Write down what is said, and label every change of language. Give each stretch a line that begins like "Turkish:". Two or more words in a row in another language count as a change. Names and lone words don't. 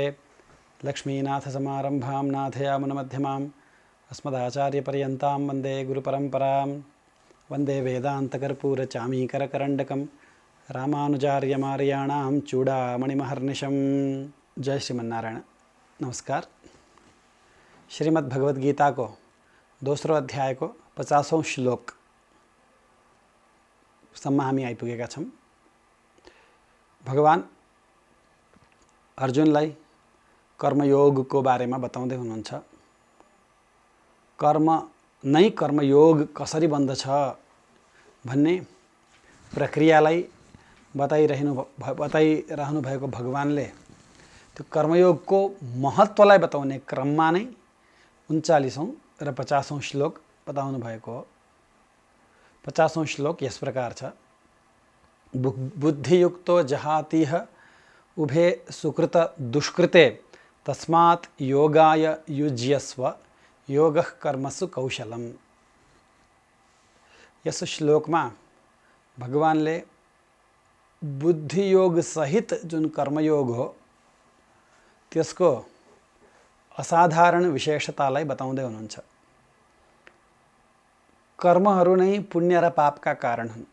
Sanskrit: लक्ष्मीनाथसमारम्भां नाथयामुनमध्यमाम् अस्मदाचार्यपर्यन्तां वन्दे गुरुपरम्परां। वन्दे वेदान्तकर्पूरचामीकरकरण्डकं रामानुजार्यमार्याणां चूडामणिमहर्निशं।
Nepali: जय श्रीमन्नारायण। नमस्कार। श्रीमद् भगवद गीता को दोस्रो अध्याय को 50औं श्लोक सम्म हामी आइपुगेका छौं। भगवान अर्जुनलाई कर्मयोगको बारेमा बताउँदै हुनुहुन्छ। कर्म नै कर्मयोग कसरी बन्दछ भन्ने प्रक्रियालाई बताइरहनु भएको भगवानले त्यो कर्मयोगको महत्त्वलाई बताउने क्रममा नै 39औं र 50औं श्लोक बताउनु भएको हो। 50औं श्लोक यस प्रकार छ।
Sanskrit: बुद्धियुक्तो जहातिह उभे सुकृत दुष्कृते तस्मात् योगाय युज्यस्व योगः कर्मसु कौशलम।
Nepali: यस श्लोकमा भगवानले बुद्धियोग सहित जुन कर्मयोग हो त्यसको असाधारण विशेषतालाई बताउँदै हुनुहुन्छ। कर्महरू नै पुण्य र पापका कारण हुन्।